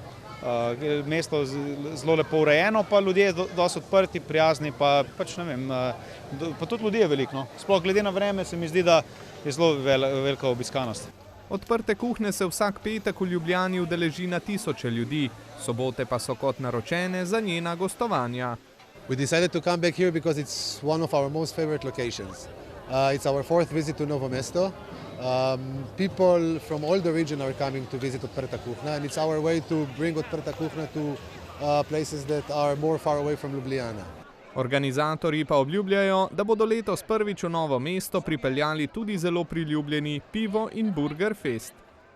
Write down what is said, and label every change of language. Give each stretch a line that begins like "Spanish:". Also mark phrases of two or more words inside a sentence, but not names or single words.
Slovenian: Mesto zelo lepo urejeno, pa ljudje dosti odprti, prijazni, pa pač ne vem, pa tudi ljudi je veliko, no. Sploh glede na vreme se mi zdi, da je zelo velika obiskanost. Odprte kuhne se vsak petek v Ljubljani udeleži na tisoče ljudi, sobote pa so kot naročene za njena gostovanja.
English: We decided to come back here because it's one of our most favorite locations. It's our 4th visit to Novo Mesto. People from all the region are coming to visit Odprta kuhna, and it's our way to bring Odprta kuhna to places that are more far away from Ljubljana.
Slovenian: Organizatorji pa obljubljajo, da bodo letos prvič v Novo mesto pripeljali tudi zelo priljubljeni pivo in burger fest.